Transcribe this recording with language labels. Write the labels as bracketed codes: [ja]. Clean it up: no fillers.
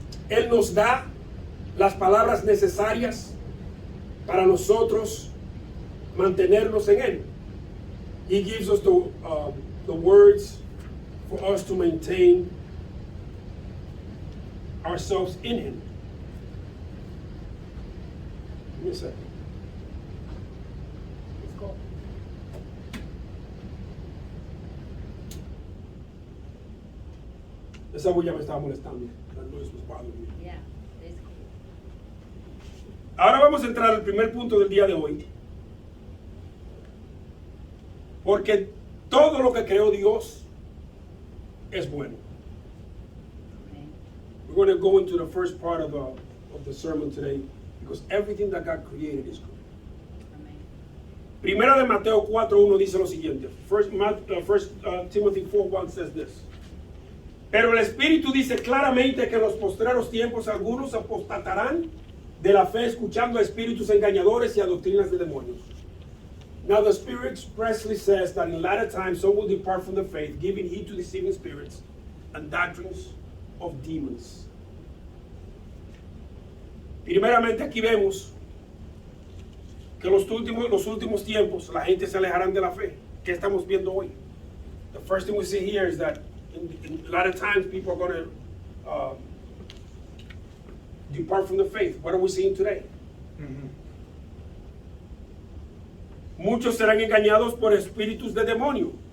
[es] Él nos da las palabras necesarias para nosotros mantenernos en Él. [en] He gives us the words for us to maintain ourselves in Him. Give me a second. Let's go. [es] Esa bulla me estaba molestando. [en] That noise was bothering me. Yeah, it's cool. [es] Ahora vamos a entrar al primer punto del día de hoy. Porque todo lo que creó Dios es bueno. [en] Okay. We're going to go into the first part of the sermon today because everything that God created is good. Amen. [es] Primera de Mateo 4:1 dice lo siguiente. [en] First Timothy 4:1 says this. [es] Pero el Espíritu dice claramente que en los postreros tiempos algunos apostatarán de la fe escuchando a espíritus engañadores y a doctrinas de demonios. [en] Now the Spirit expressly says that in latter times some will depart from the faith, giving heed to deceiving spirits and doctrines of demons. [es] Primeramente aquí vemos que los últimos tiempos la gente se alejarán de la fe. ¿Qué estamos viendo hoy? [en] The first thing we see here is that in latter times people are going to depart from the faith. What are we seeing today? Mm-hmm. [es] Muchos serán engañados por espíritus de demonio.